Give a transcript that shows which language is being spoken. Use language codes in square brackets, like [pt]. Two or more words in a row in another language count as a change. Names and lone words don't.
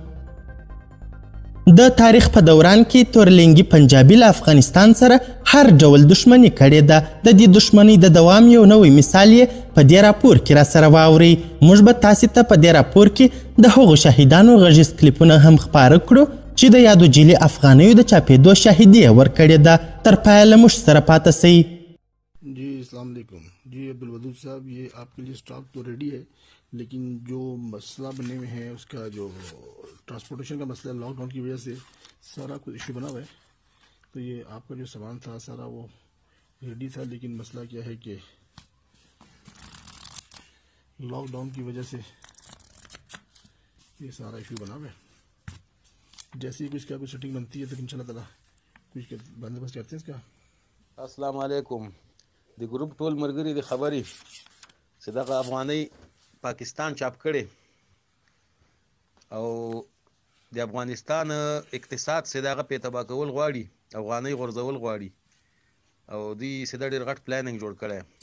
[ps] د تاریخ په دوران کې تورلنګي پنجابي له افغانستان سره هر ډول دښمني کړې ده. د دې دښمنۍ د دوام یو نوی مثال یې په دې راپور کې را سره واورئ. موږ به تاسې ته په دې راپور کې د هغو شهیدانو غږیز کلیپونه هم خپاره کړو چې د یادو جیلي افغانیو د چاپېدو شاهدي یې ورکړې ده. تر پایه له موږ سره پاتې سئ. [ur] जी [ar] السلام علیکم [ur] جی عبدل صاحب، یہ آپ کے لیے سٹاک تو ریڈی ہے، لیکن جو مسئلہ بنے ہوئے ہیں اس کا جو ٹرانسپورٹیشن کا مسئلہ لاک ڈاؤن کی وجہ سے سارا کچھ ایشو بنا ہوا ہے. تو یہ آپ کا جو سامان تھا سارا وہ ریڈی تھا، لیکن مسئلہ کیا ہے کہ لاک ڈاؤن کی وجہ سے یہ سارا ایشو بنا ہوا ہے. جیسے ہی کچھ کیا کچھ سیٹنگ بنتی ہے تو [ar] إن شاء الله تعالى [ur] کچھ بندوبست کرتے ہیں اس کا. [ar] السلام علیکم. [ps] د ګروپ ټول مرګري د خبرې چې دغه افغانۍ پاکستان چاپ کړي او د افغانستان اقتصاد چې دغه په تبا کول غواړي، افغانۍ غورځول غواړي او دوی چې د ډېر غټ پلانینګ جوړ کړی.